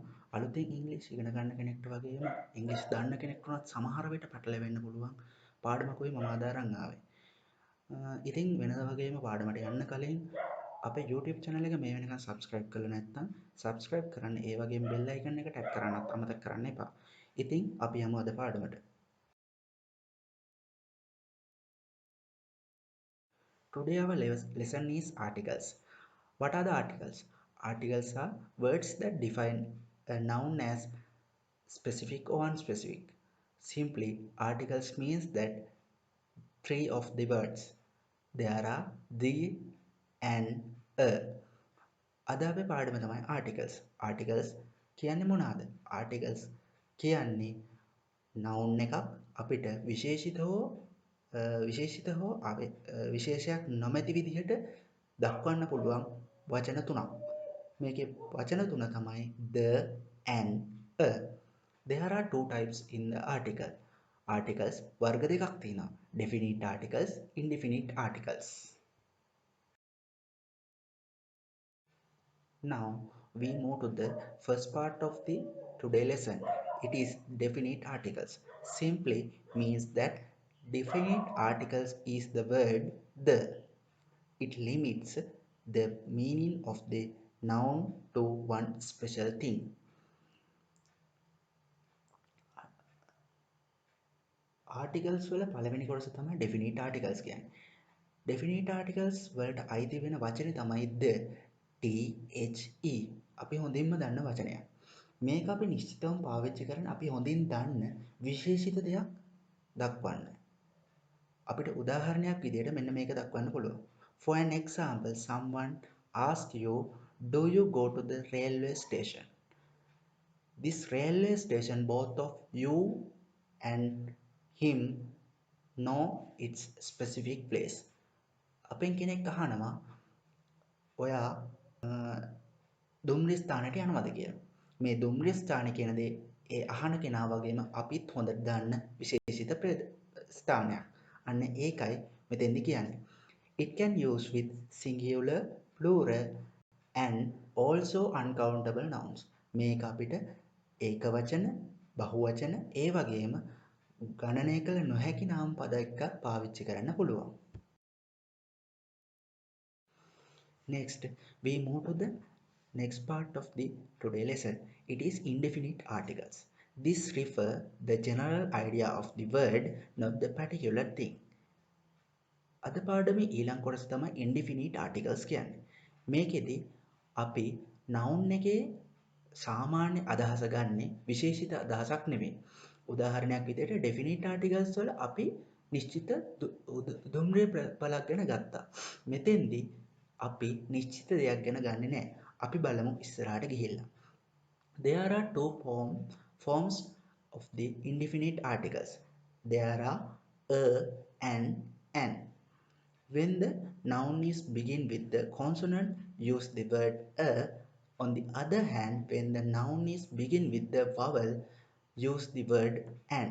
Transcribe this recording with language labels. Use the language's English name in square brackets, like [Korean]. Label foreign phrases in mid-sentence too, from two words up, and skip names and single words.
[Sinhala] අලුතෙන් ඉංග්‍රීසි ඉගෙන ගන්න කෙනෙක්ට වගේම ඉංග්‍රීසි දන්න කෙනෙක්ට උනත් සමහර විට පැටලෙන්න පුළුවන් පාඩමකුයි මම අද අරන් ආවේ. ඉතින් වෙනදා වගේම පාඩමට යන්න කලින් අපේ [English] YouTube channel [Sinhala] එක මේ වෙනකන් subscribe කරලා නැත්නම් subscribe කරන්න, ඒ වගේම [English] bell icon [Sinhala] එක tap කරන්නත් අමතක කරන්න එපා. ඉතින් අපි යමු අද පාඩමට. [English] Today our lesson is articles. What are the articles? Articles are words that define a noun as specific or unspecific. Simply, articles means that three of the words. There are the and a. [Sinhala] අද අපේ පාඩම තමයි articles. Articles කියන්නේ මොනවාද? Articles කියන්නේ noun එකක් අපිට විශේෂිත හෝ විශේෂයක් නොමැති විදිහට දක්වන්න පුළුවන් වචන තුනක්. මේකේ වචන තුන තමයි [English] the and a. There are two types in the article. [Sinhala] Articles වර්ග දෙකක් තියෙනවා. [English] Definite articles, indefinite articles. Now we move to the first part of the today lesson. It is definite articles. Simply means that definite articles is the word the. It limits the meaning of the noun to one special thing. [Sinhala] Articles වල පළවෙනි කොටස තමයි [English] definite articles [Sinhala] කියන්නේ. [English] Definite articles [Sinhala] වලට අයිති වෙන වචනේ තමයි [English] the, the. [Sinhala] අපි හොඳින්ම දන්න වචනයක්. මේක අපි නිශ්චිතවම පාවිච්චි කරන අපි හොඳින් දන්න විශේෂිත දෙයක් දක්වන්න. අපිට උදාහරණයක් විදිහට මෙන්න මේක දක්වන්න පුළුවන්. [English] For an example, someone asks you, do you go to the railway station? This railway station, both of you and him know its specific place. [Sinhala] අපෙන් කෙනෙක් අහනවා ඔයා දුම්රිය ස්ථානයට යනවද කියලා. මේ දුම්රිය ස්ථාන කියන දේ ඒ අහන කෙනා වගේම අපිත් හොඳට දන්න විශේෂිත ස්ථානයක්. අන්න ඒකයි මෙතෙන්දි කියන්නේ. [English] It can use with singular, plural and also uncountable nouns. [Sinhala] මේක අපිට ඒක වචන, බහුවචන, ඒ වගේම ගණනය කළ නොහැකි නාම පද එක්ක පාවිච්චි කරන්න පුළුවන්. [English] Next, we move to the next part of the today lesson. It is indefinite articles. This refer the general idea of the word, not the particular thing. [Sinhala] අද පාඩමේ ඊළඟ කොටස තමයි [English] indefinite articles [Sinhala] කියන්නේ. මේකෙදි අපි noun එකේ සාමාන්‍ය අදහස ගන්නෙ විශේෂිත අදහසක් නෙමෙයි. උදාහරණයක් විදිහට [English] definite articles [Sinhala] වල අපි නිශ්චිත දුම්රිය පළක් ගැන ගත්තා. මෙතෙන්දී අපි නිශ්චිත දෙයක් ගැන ගන්නෙ නැහැ. අපි බලමු ඉස්සරහට ගිහිල්ලා. [English] There are two forms of the indefinite articles. There are a and an. When the noun is begin with the consonant, use the word a. On the other hand, when the noun is begin with the vowel, use the word an.